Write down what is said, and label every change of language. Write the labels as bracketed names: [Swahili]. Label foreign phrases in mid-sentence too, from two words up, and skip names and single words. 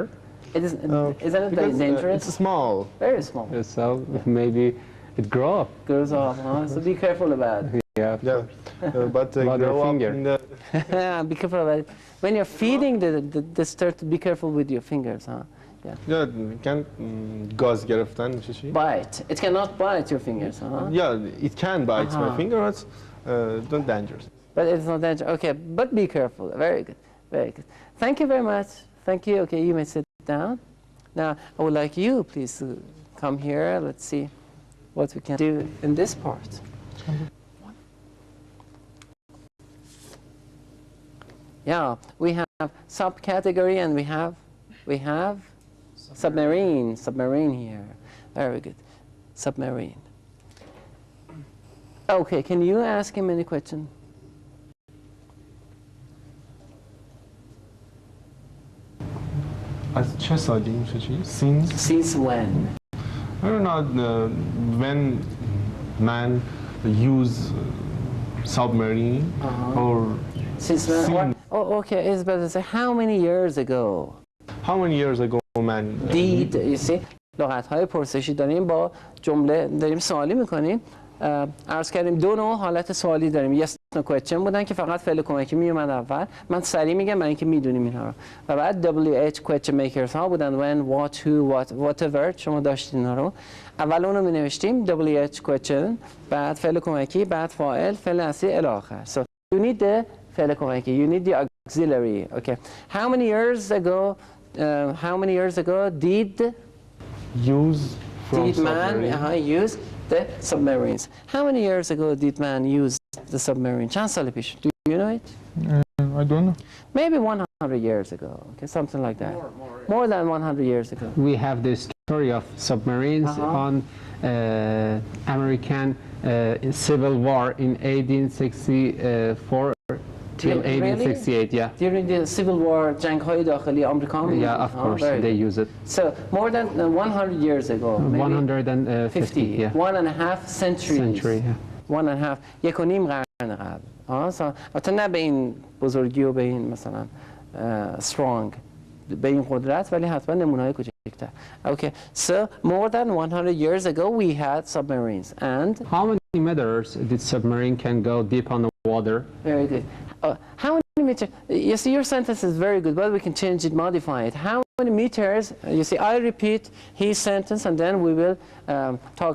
[English] It is. Isn't it very dangerous? It's small. Very small. So maybe it grow up. Grows off. Huh? So be careful about it. Yeah. Yeah. But About your grow up finger. in the Be careful about it. When you're feeding this turtle, be careful with your fingers, huh? yeah, can [Persian] گاز گرفتن میشه چی؟ [English] Bite. It cannot bite your fingers, huh? Yeah, it can bite my finger, but not dangerous. But it's not dangerous. Okay, but be careful. Very good. Very good. Thank you very much. Thank you. Okay, you may sit down. Now, I would like you, please, to come here. Let's see what we can do in this part. Yeah, we have subcategory and we have submarine here. Very good. Submarine. Okay, can you ask him any question? [Persian] از چه سالی میشه چی؟ [English] Since when? I don't know, when man use submarine or Since when? Oh, okay, it's better to say how many years ago how many years ago man did, you see, [Persian] لغت‌های پرسشی داریم با جمله داریم سوالی میکنیم. عرض کردیم دو نوع حالت سوالی داریم. [English] yes no question [Persian] بودن که فقط فعل کمکی میومد اول. من سریع میگم برای اینکه میدونیم اینها رو. و بعد [English] WH question makers [Persian] ها بودن [English] when, what, who, what, whatever. [Persian] شما داشتین اینا رو. اول اونو می نوشتیم [English] WH question، [Persian] بعد فعل کمکی، بعد فاعل، فعل اصلی الی آخر. [English] So you need the [Persian] فعل کمکی. [English] You need the auxiliary. Okay. How many years ago did man use the submarines? How many years ago did man use the submarine? [Persian] چند سال پیش? [English] Do you know it? I don't know. Maybe 100 years ago. Okay, something like that. More than 100 years ago. We have the story of submarines on American Civil War in 1864 till 1868. Yeah. During the Civil War, [Persian] جنگ‌های داخلی آمریکا. [English] Yeah, of course, they use it. So more than 100 years ago. 150. Yeah. 1.5 centuries. Century. Yeah. 1.5. [Persian] یک و نیم قرن قبل. البته نه به این بزرگی و به این مثلا strong به این قدرت، ولی حتما نمونه‌های کوچکتر. [English] Okay. So more than 100 years ago we had submarines. And How many meters did submarine can go deep on the water? very good. How many meters? You see, your sentence is very good, but we can change it, modify it. How many meters? You see, I repeat his sentence, and then we will talk.